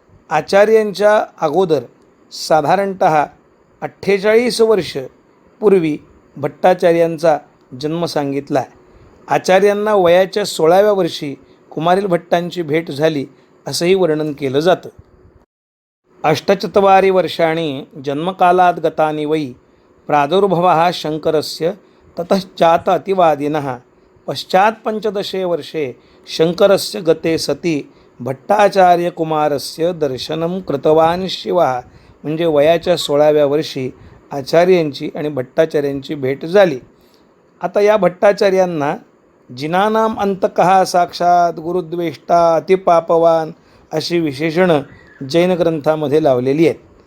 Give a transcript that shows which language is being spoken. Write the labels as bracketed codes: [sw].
[mr] आचार्यांच्या अगोदर साधारणत 48 वर्ष पूर्वी भट्टाचार्यांचा जन्म सांगितला आहे. आचार्यांना वयाच्या 16व्या वर्षी कुमारील भट्टांची भेट झाली असंही वर्णन केलं जातं. [sa] 8 वर्षाणि जन्मकालात् गतानि वै प्रादुर्भवः शंकरस्य ततश्चात अतिवादिनः पश्चात् 15 वर्षे शंकरस्य गते सती भट्टाचार्यकुमारस्य दर्शनं कृतवान् शिवः. [mr] म्हणजे वयाच्या 16व्या वर्षी आचार्यांची आणि भट्टाचार्यांची भेट झाली. आता या भट्टाचार्यांना [sa] जिनानाम अंतकः साक्षात गुरुद्वेष्टा अतिपापवान [mr] अशी विशेषणं जैन ग्रंथामध्ये लावलेली आहेत.